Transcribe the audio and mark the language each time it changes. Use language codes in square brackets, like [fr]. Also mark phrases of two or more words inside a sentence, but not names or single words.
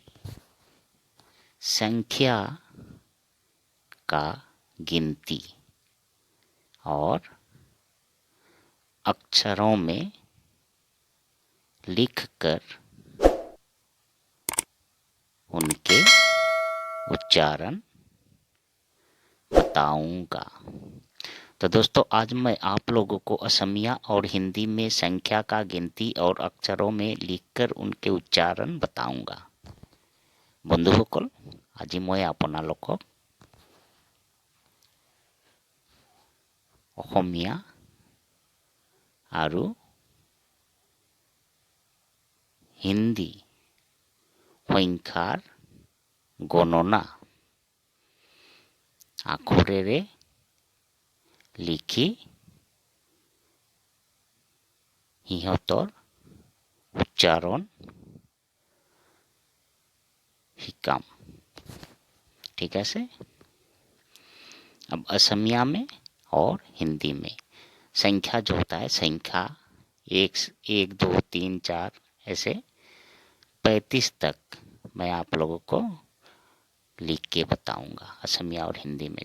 [hi] संख्या का गिनती और अक्षरों में लिखकर उनके उच्चारण बताऊंगा। तो दोस्तों, आज मैं आप लोगों को असमिया और हिंदी में संख्या का गिनती और अक्षरों में लिखकर उनके उच्चारण बताऊंगा। [as] बंधुসকল, আজি মই আপোনালোকক অসমীয়া আৰু হিন্দী সংখ্যাৰ গণনা আখৰেৰে লিখি সিহঁতৰ উচ্চাरण শিকাম। [hi] ठीक है से? अब असमिया में और हिंदी में संख्या जो होता है, संख्या 1 2 3 4 ऐसे 35 तक मैं आप लोगों को लिख के बताऊंगा असमिया और हिंदी में।